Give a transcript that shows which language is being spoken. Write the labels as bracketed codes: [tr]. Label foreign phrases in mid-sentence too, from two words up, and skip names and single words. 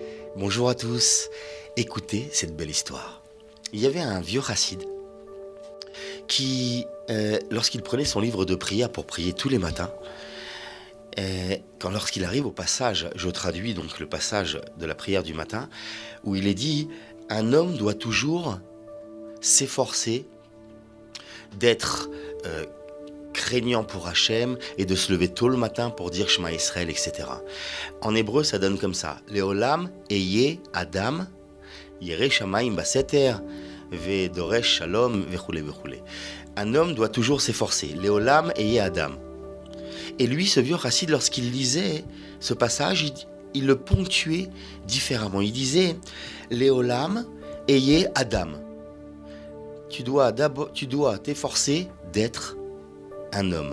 [fr] Bonjour à tous, écoutez cette belle histoire. Il y avait un vieux chassid qui, lorsqu'il prenait son livre de prière pour prier tous les matins, lorsqu'il arrive au passage, je traduis donc le passage de la prière du matin, où il est dit « Un homme doit toujours s'efforcer d'être craignant pour Hachem et de se lever tôt le matin pour dire Shema Israël, etc. » En hébreu, ça donne comme ça. [he] לעולם יהא אדם ירא שמים בסתר ודורש שלום וכולי וכולי. [fr] Un homme doit toujours s'efforcer. [he] לעולם יהא אדם. [fr] Et lui, ce vieux chassid, lorsqu'il lisait ce passage, il le ponctuait différemment. Il disait [he] לעולם יהא אדם. [fr] Tu dois t'efforcer d'être un homme.